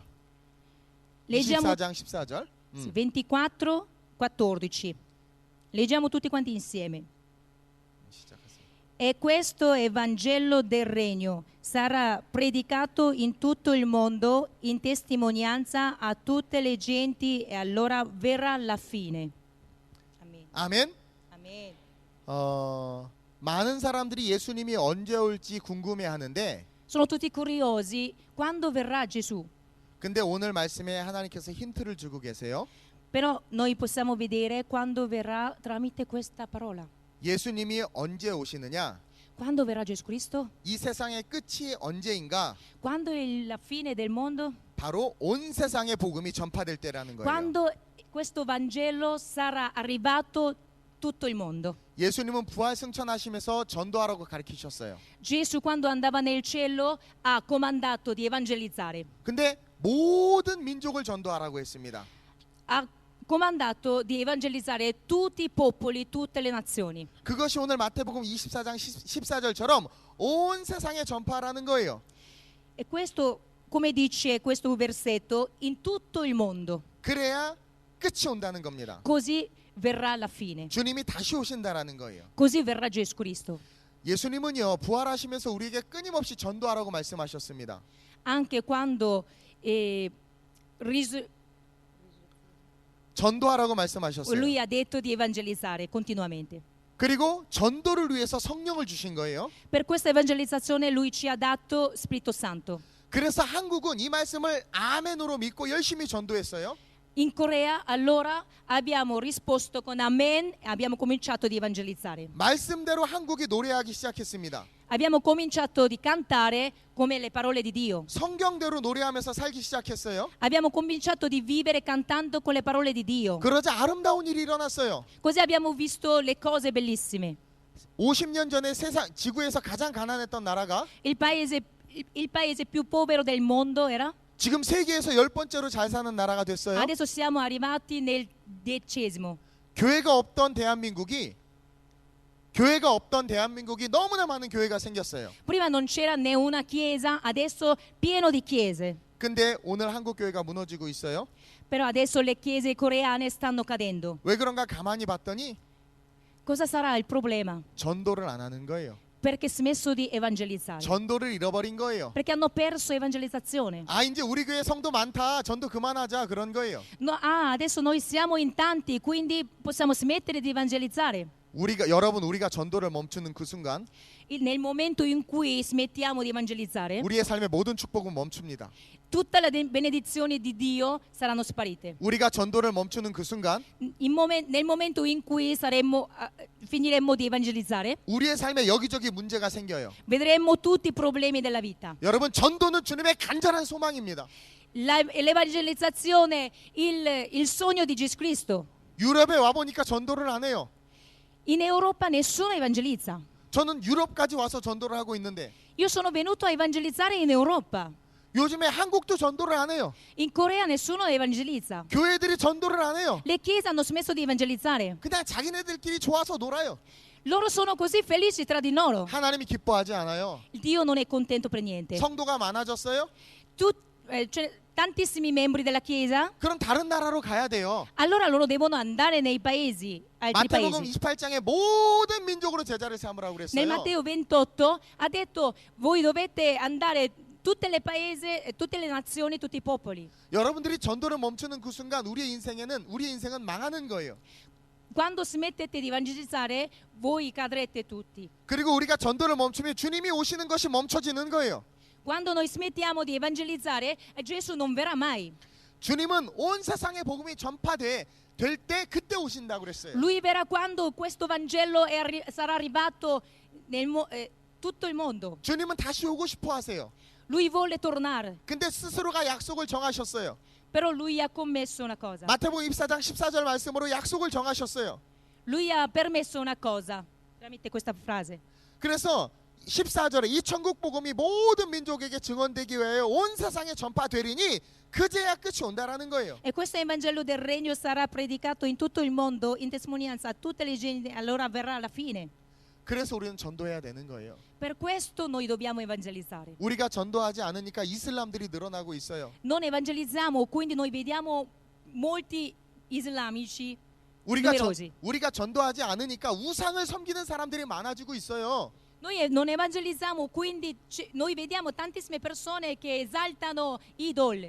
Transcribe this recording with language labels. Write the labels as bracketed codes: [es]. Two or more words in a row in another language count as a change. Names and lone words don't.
[it] Leggiamo [ko] 24장 14절. [it] 24, 14. Leggiamo tutti quanti insieme. [ko] 시작하세요. [it] E questo Evangelo del Regno sarà predicato in tutto il mondo in testimonianza a tutte le genti e allora verrà la fine. Amen. [ko] 아멘. [it] Amen. [ko] 많은 사람들이 예수님이 언제 올지 궁금해하는데 [it] Sono tutti curiosi quando verrà Gesù. [ko] 근데 오늘 말씀에 하나님께서 힌트를 주고 계세요. [it] Però noi possiamo vedere quando verrà tramite questa parola. [ko] 예수님이 언제 오시느냐? [it] Quando verrà Gesù Cristo? [ko] 이 세상의 끝이 언제인가? [it] Quando è la fine del mondo? [ko] 바로 온 세상의 복음이 전파될 때라는 거예요. [it] Quando questo Vangelo sarà arrivato tutto il mondo. [ko] 예수님은 부활 승천하시면서 전도하라고 가르치셨어요. [it] Gesù quando andava nel cielo ha comandato di evangelizzare. [ko] 근데 모든 민족을 전도하라고 했습니다. [it] Ha comandato di evangelizzare tutti i popoli, tutte le nazioni. [ko] 그것이 오늘 마태복음 24장 14절처럼 온 세상에 전파하라는 거예요. [it] E questo come dice questo versetto, in tutto il mondo. [ko] 그래야 끝이 온다는 겁니다. [it] Così verrà la fine. [ko] 주님이 다시 오신다라는 거예요. [it] Così verrà Gesù Cristo. [ko] 예수님은요 부활하시면서 우리에게 끊임없이 전도하라고 말씀하셨습니다. [it] Anche quando [ko] 전도하라고 말씀하셨어요. [it] lui ha detto di evangelizzare continuamente. [ko] 그리고 전도를 위해서 성령을 주신 거예요. [it] Per questa evangelizzazione lui ci ha dato Spirito Santo. [ko] 그래서 한국은 이 말씀을 아멘으로 믿고 열심히 전도했어요. [it] In Corea allora abbiamo risposto con Amen e abbiamo cominciato di evangelizzare. [ko] 말씀대로 한국이 노래하기 시작했습니다. [it] Abbiamo cominciato di cantare come le parole di Dio. [ko] 성경대로 노래하면서 살기 시작했어요. [it] Abbiamo cominciato di vivere cantando con le parole di Dio. [ko] 그러자 아름다운 일이 일어났어요. [it] Così abbiamo visto le cose bellissime. [ko] 50년 전에 세상 지구에서 가장 가난했던 나라가 [it] Il paese più povero del mondo era? [ko] 지금 세계에서 10번째로 잘 사는 나라가 됐어요. [it] Adesso siamo arrivati nel 10º. [ko] 교회가 없던 대한민국이 너무나 많은 교회가 생겼어요. [it] Prima non c'era né una chiesa, adesso pieno di chiese. [ko] 근데 오늘 한국 교회가 무너지고 있어요. [it] Però adesso le chiese coreane stanno cadendo. [ko] 왜 그런가 가만히 봤더니 [it] Cosa sarà il problema? [ko] 전도를 안 하는 거예요. [it] Perché ha smesso di evangelizzare. [ko] 전도를 잃어버린 거예요. [it] Perché hanno perso evangelizzazione. [ko] 아 이제 우리 교회 성도 많다. 전도 그만하자 그런 거예요. [it] No, adesso noi siamo in tanti, quindi possiamo smettere di evangelizzare. [ko] 우리가 전도를 멈추는 그 순간 [it] Nel momento in cui smettiamo di evangelizzare, [ko] 우리의 삶의 모든 축복은 멈춥니다. [it] tutte le benedizioni di Dio saranno sparite. [ko] 우리가 전도를 멈추는 그 순간 [it] Nel momento in cui finiremmo di evangelizzare, [ko] 우리의 삶에 여기저기 문제가 생겨요. [it] vedremo tutti i problemi della vita. [ko] 여러분 전도는 주님의 간절한 소망입니다. [it] L'evangelizzazione, il sogno di Gesù Cristo. [ko] 유럽에 와 보니까 전도를 안 해요. [it] In Europa nessuno evangelizza. [ko] 저는 유럽까지 와서 전도를 하고 있는데 [it] Io sono venuto a evangelizzare in Europa. [ko] 요즘에 한국도 전도를 안 해요. [it] In Corea nessuno evangelizza. [ko] 교회들이 전도를 안 해요. [it] Le chiese hanno smesso di evangelizzare. [ko] 그냥 자기네들끼리 좋아서 놀아요. [it] Loro sono così felici tra di loro. [ko] 하나님이 기뻐하지 않아요. [it] Dio non è contento per niente. [ko] 성도가 많아졌어요? [it] Tantissimi membri della chiesa. [ko] 그럼 다른 나라로 가야 돼요. [it] Allora loro devono andare nei paesi, altri [ko] 마태복음 [it] paesi. [ko] 28장에 모든 민족으로 제자를 삼으라고 [it] Nel [ko] 그랬어요. [it] Matteo 28 ha detto voi dovete andare tutte le paesi, tutte le nazioni, tutti i popoli. [ko] 여러분들이 전도를 멈추는 그 순간 우리의 인생은 망하는 거예요. [it] Quando smettete di evangelizzare, voi cadrete tutti. [ko] 그리고 우리가 전도를 멈추면 주님이 오시는 것이 멈춰지는 거예요. [it] Quando noi smettiamo di evangelizzare, Gesù non verrà mai. [ko] 주님은 온 세상의 복음이 전파될 때 그때 오신다고 그랬어요. [it] Lui verrà quando questo Vangelo sarà arrivato tutto il mondo. [ko] 주님은 다시 오고 싶어 하세요. [it] Lui vuole tornare, [ko] 근데 스스로가 약속을 정하셨어요. [it] però lui ha commesso una cosa. [ko] 마태복음 24장 14절 말씀으로 약속을 정하셨어요. [it] Lui ha permesso una cosa, tramite questa frase. [ko] 그래서 14절에 이 천국 복음이 모든 민족에게 증언되기 위하여 온 세상에 전파되리니 그제야 끝이 온다라는 거예요. [it] E questo Evangelo del Regno sarà predicato in tutto il mondo in testimonianza a tutte le genti, allora verrà la fine. [ko] 그래서 우리는 전도해야 되는 거예요. [it] Per questo noi dobbiamo evangelizzare. [ko] 우리가 전도하지 않으니까 이슬람들이 늘어나고 있어요. [it] Non evangelizziamo, quindi noi vediamo molti islamici numerosi. [ko] 우리가 전도하지 않으니까 우상을 섬기는 사람들이 많아지고 있어요. [it] Noi non evangelizziamo, quindi noi vediamo tantissime persone che esaltano idoli.